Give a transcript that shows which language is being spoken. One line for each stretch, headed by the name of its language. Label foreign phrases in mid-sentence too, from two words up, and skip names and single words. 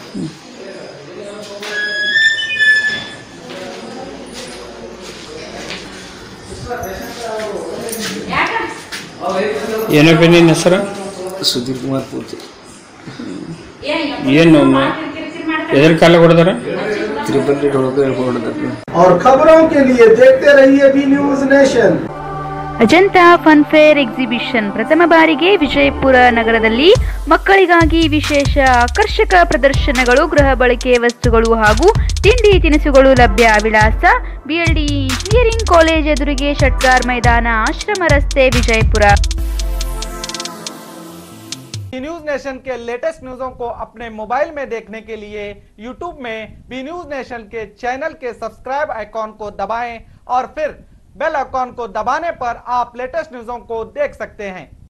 Kannada: ಏನಪ್ಪಿ ನಿನ್ನ ಹೆಸರು? ಸುಧೀರ್ ಕುಮಾರ್ ಪೂರ್ತಿ. ಏನು ಎದ್ರ ಕಾಲ ಹೊಡೆದಾರ?
Hindi: और खबरों के लिए देखते रहिए बी न्यूज नेशन।
Kannada: ಅಜಂತಾ
English: fun fair exhibition
Kannada: ಪ್ರಥಮ ಬಾರಿಗೆ ವಿಜಯಪುರ ನಗರದಲ್ಲಿ ಮಕ್ಕಳಿಗಾಗಿ ವಿಶೇಷ ಆಕರ್ಷಕ ಪ್ರದರ್ಶನಗಳು, ಗೃಹ ಬಳಕೆ ವಸ್ತುಗಳು ಹಾಗೂ ತಿಂಡಿ ತಿನಿಸುಗಳು ಲಭ್ಯ. ವಿಳಾಸ BLD ಇಂಜಿನಿಯರಿಂಗ್ ಕಾಲೇಜ್ ಎದುರಿಗೆ, ಷಟ್ಗಾರ್ ಮೈದಾನ, ಆಶ್ರಮ ರಸ್ತೆ, ವಿಜಯಪುರ।
Hindi: न्यूज नेशन के
English: latest news
Hindi: को अपने मोबाइल में देखने के लिए यूट्यूब में बी न्यूज नेशन के चैनल के
English: subscribe icon
Hindi: को दबाएं और फिर
English: bell icon
Hindi: को दबाने पर आप
English: latest news
Hindi: को देख सकते हैं।